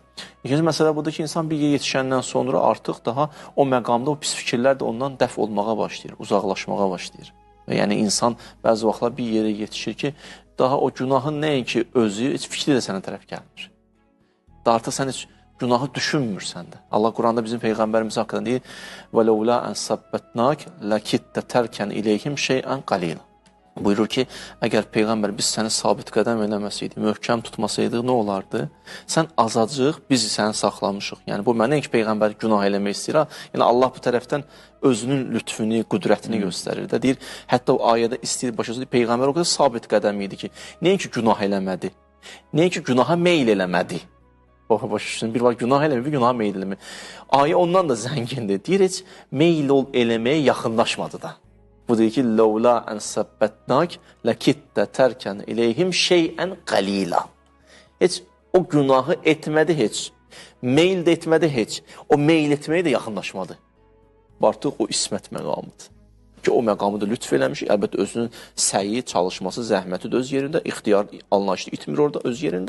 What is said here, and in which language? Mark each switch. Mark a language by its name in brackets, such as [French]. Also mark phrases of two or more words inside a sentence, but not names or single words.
[Azerbaijani] İkinci məsələ budur ki, insan bir yerə yetişəndən sonra artıq daha o məqamda o pis fikirlər də ondan dəf olmağa başlayır, uzaqlaşmağa başlayır. Yəni insan bəzi vaxtlar bir yerə yetişir ki, daha o günahın nəinki özü, heç fikri də sənə tərəf gəlmir. Da artıq sən heç günahı düşünmürsən də. Allah Quranda bizim Peyğəmbərimiz haqqında deyir: [Arabic] وَلَوْلَا أَنْ سَبَّتْنَاكَ لَكِدْتَ تَرْكَنْ إِلَيْهِمْ شَيْئًا قَلِيلًا. [Azerbaijani] Buyurur ki, əgər Peyğəmbər biz səni sabit qədəm eləməsəydik, möhkəm tutmasaydıq, nə olardı? Sən azacıq, biz səni saxlamışıq. Yəni, bu mənə ki, Peyğəmbər günah eləmək istəyir. Yəni, Allah bu tərəfdən özünün lütfünü, qüdrətini göstərir də. Deyir, hətta o ayədə istəyir, başa deyir, Peyğəmbər o qədər sabit qədəm idi ki, nəinki günah eləmədi, nəinki günaha meyl eləmədi. Başa bir var, günah eləmir, bir günaha meyl eləmir. Ayə ondan da zəngindir. Deyir, heç meyl eləməyə yaxınlaşmadı da. Bu deyir ki, [Arabic] لَوْلَا أَنْ سَبَّتْنَاكَ لَكِدْتَ تَرْكَنْ إِلَيْهِمْ شَيْئًا قَلِيلًا. [Azerbaijani] Heç o günahı etmədi heç, meyl də etmədi heç, o meyl etməyə də yaxınlaşmadı. Artıq o ismət məqamıdır. Ki, o məqamı da lütf eləmiş, əlbəttə özünün səyi, çalışması, zəhməti də öz yerində, ixtiyar anlayışı itmir orada öz yerində.